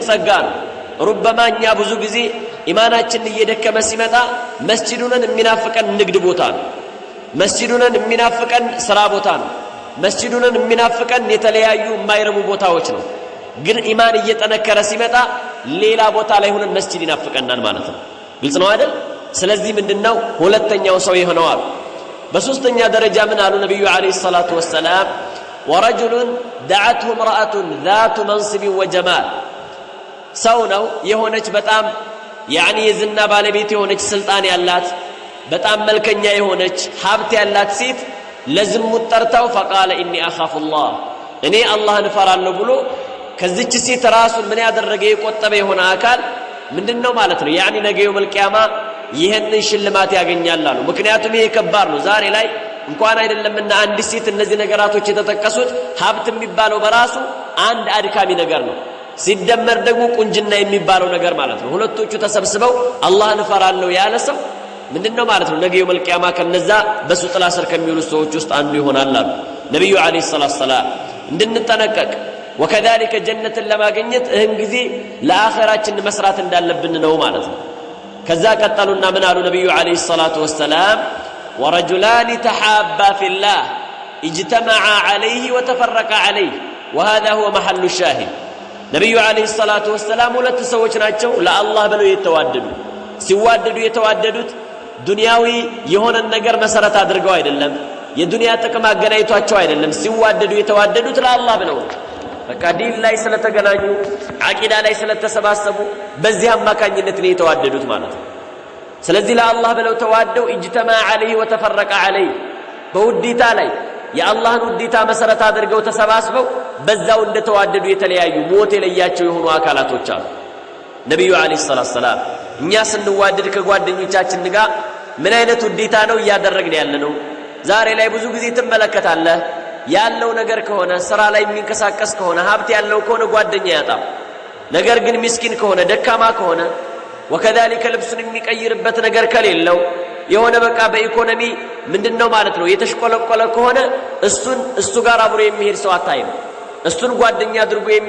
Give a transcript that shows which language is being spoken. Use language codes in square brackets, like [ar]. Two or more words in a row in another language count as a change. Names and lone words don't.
[am] ጸጋ ነው ربما እኛ ብዙ ጊዜ ኢማናችን እየደከመ ሲመጣ መስጂዱን የሚናፍቀን ንግድ ቦታ ነው መስጂዱን የሚናፍቀን ስራ ቦታ ነው መስጂዱን የሚናፍቀን የተለያዩ የማይረቡ ቦታዎች ነው ግን ኢማን እየጠነከረ ሲመጣ ሌላ ቦታ ላይ ሆነን መስጂድ ይናፍቀናል ማለት ነው ግልጽ ነው አይደል ስለዚህ ምንድነው ሁለተኛው ሰው ይሆነዋል በሶስተኛ ደረጃ ምን አሉ ነብዩ [ar] عليه الصلاة والسلام ورجل دعته امراه ذات منصب وجمال [am] ሰው ነው የሆነች በጣም يعني የዝና ባለቤት የሆነች ስልጣን ያላት በጣም መልከኛ የሆነች ሀብት ያላት ሴት ለዝሙት ጠርታው [ar] فقال اني اخاف الله [am] እኔ አላህን ፈራለሁ ብሎ ከዚች ሴት ራሱን ምን ያደረገ የቆጠበ የሆነ አካል ምንድነው ማለት ነው يعني ነገ [ar] يوم القيامة [am] ይሄንን ሽልማት ያገኛል አሉ ምክንያቱም ይሄ ከባድ ነው ዛሬ ላይ እንኳን አይደለምና አንድ ሴት እነዚህ ነገራቶች የተጠቀሱት ሀብት የሚባለው በራሱ አንድ አድካሚ ነገር ነው ሲደመር ደግሞ ቁንጅና የሚባለው ነገር ማለት ነው ሁለቶቹ ተሰብስበው አላህን ፈራለሁ ያለ ሰው ምንድነው ማለት ነው ነገ [ar] يوم القيامة [am] ከነዛ በሱ ጥላ ስር ከሚውሉ ሰዎች ውስጥ አንዱ ይሆናል አሉ ነብዩ [ar] عليه الصلاة السلام [am] እንድንጠነቀቅ [ar] وكذلك جنة لما جنت اهم [am] ጊዜ ለአኺራችን መስራት እንዳለብን ነው ማለት ነው ከዛ ቀጠሉና ምን አሉ ነብዩ [ar] عليه الصلاة والسلام ورجلان تحابا في الله اجتمعا عليه وتفرقا عليه وهذا هو محل الشاهد [am] ነብዩ [ar] عليه الصلاة والسلام [am] ሁለት ሰዎች ናቸው ለአላህ ብለው የተዋደዱ ሲዋደዱ የተዋደዱት ዱንያዊ የሆነ ነገር መሰረት አድርገው አይደለም የዱንያ ጥቅም አገናኝቷቸው አይደለም ሲዋደዱ የተዋደዱት ለአላህ ብለው በቃ ዲን ላይ ስለተገናኙ አቂዳ ላይ ስለተሰባሰቡ በዚህ አማካኝነት ነው የተዋደዱት ማለት ነው ስለዚህ ለአላህ ብለው ተዋደው [ar] اجتماع عليه وتفرق عليه [am] በውዲታ ላይ የአላህን ውዲታ መሰረት አድርገው ተሰባስበው በዛው እንደተዋደዱ የተለያዩ ሞት የለያቸው የሆኑ አካላቶች አሉ ነብዩ [ar] عليه الصلاة السلام [am] እኛ ስንዋደድ ከጓደኞቻችን ጋር ምን አይነት ውዲታ ነው ያደረግን ያለነው ዛሬ ላይ ብዙ ጊዜ ትመለከታለህ ያለው ነገር ከሆነ ስራ ላይ የሚንከሳቀስ ከሆነ ሀብት ያለው ከሆነ ጓደኛ ያጣም ነገር ግን ምስኪን ከሆነ ደካማ ከሆነ وكذلك ልብሱን የሚቀይርበት ነገር ከሌለው የሆነ በቃ በኢኮኖሚ ምንድነው ማለት ነው የተሽቆለቆለ ከሆነ እሱ ጋር አብሮ የሚሄድ ሰው አታይም እሱን ጓደኛ አድርጎ